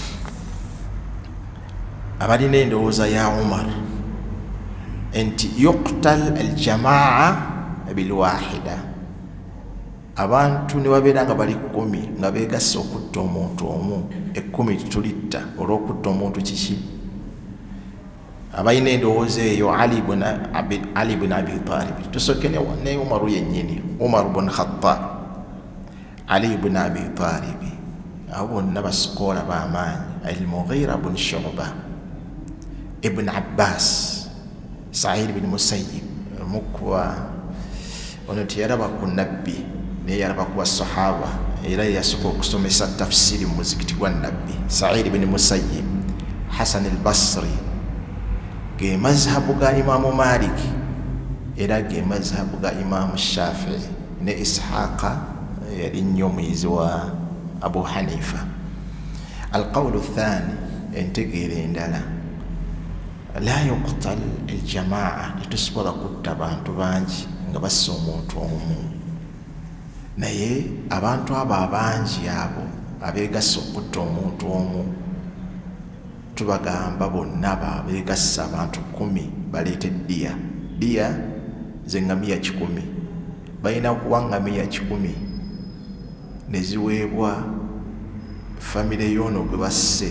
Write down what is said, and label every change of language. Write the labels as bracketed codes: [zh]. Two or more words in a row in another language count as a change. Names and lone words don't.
[lg] Abalina endowooza ya Umaru nti [ar] يقتل الجماعة بالواحد, [lg] abantu ne babeera nga bali 10 nga beegasse okutta omuntu omu, 10 tulitta olw'okutta omuntu kiki? abayina endowooza eyo Ali ibn Abi Talib. Tusooke ne Umaru yennyini, Umar ibn Khattab, Ali ibn Abi Talib, abo bonna basikoola b'amaanyi. Al-Mughira ibn Shu'ba, Ibn Abbas, Sa'id ibn Musayyib, mukuwa ono teyalaba ku nabbi naye yalaba ku basahaba era yasooka okusomesa tafsiri mu muzikiti gwa nabbi. Sa'id ibn Musayyib, Hasan al-Basri, ge mazhabu ga Imaamu Malik era ge mazhabu ga Imaamu Shafi'i ne Ishaqa yali nnyo muyizi wa Abu Hanifa. [ar] القول الثاني, [lg] entegeera endala, [ar] لا يقتل الجماعة, [lg] tetusobola kutta bantu bangi nga bassa omuntu omu, naye abantu abo abangi abo abeegassa okutta omuntu omu tubagamba bonna beegassa abantu 10 baleete ddiya z'engamiya 100, balina kuwa ngamiya 100 ne ziweebwa famire y'ono gwe basse.